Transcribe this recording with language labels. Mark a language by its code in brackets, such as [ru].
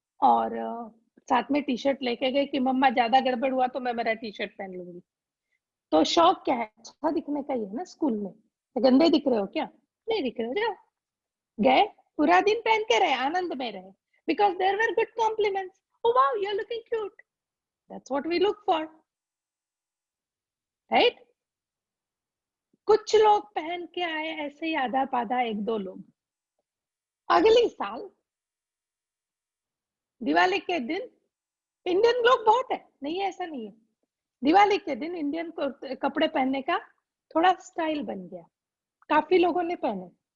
[hi] और साथ में टी शर्ट लेके गई कि मम्मा ज्यादा गड़बड़ हुआ तो मैं मेरा टी शर्ट पहन लूंगी। तो शौक क्या है, अच्छा दिखने का ही है ना स्कूल में। तो गंदे दिख रहे हो क्या? नहीं दिख रहे हो, जाओ। गए, पूरा दिन पहन के रहे, आनंद में रहे, [en] Because there were good compliments. Oh wow, you're looking cute. That's what we look for, right? [hi] कुछ लोग पहन के आए ऐसे ही आधा पाधा, एक दो लोग। अगले साल दिवाली के दिन, इंडियन लोग बहुत है, नहीं है ऐसा नहीं है, दिवाली के दिन इंडियन कपड़े पहनने का थोड़ा स्टाइल बन गया, काफी लोगों ने पहने।